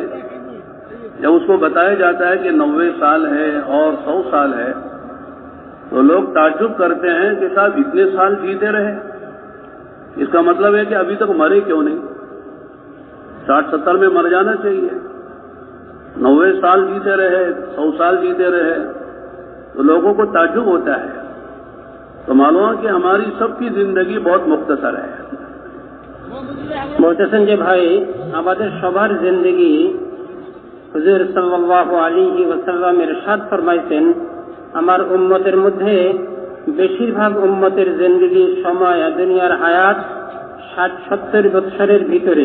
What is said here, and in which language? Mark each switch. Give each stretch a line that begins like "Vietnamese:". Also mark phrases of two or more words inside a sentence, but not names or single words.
Urdu: جب اس کو بتایا جاتا ہے کہ 90 سال ہے اور 100 سال ہے تو لوگ تعجب کرتے ہیں کہ صاحب اتنے سال جیتے رہے، اس کا مطلب ہے کہ ابھی تک مرے کیوں نہیں؟ 60-70 میں مر جانا چاہیے، 90 سال جیتے رہے، 100 سال جیتے رہے، تو لوگوں کو تعجب ہوتا ہے۔ تو معلوم ہے کہ ہماری سب کی زندگی بہت مختصر ہے۔
Bangla: বলতেছেন যে ভাই, আমাদের সবার জিন্দেগি হুজুর
Arabic: صلى الله عليه وسلم
Bangla: ইরশাদ ফরমাইছেন, আমার উম্মতের মধ্যে বেশিরভাগ উম্মতের জিন্দেগি সময় দুনিয়ার হায়াত 60-70 বছরের ভিতরে।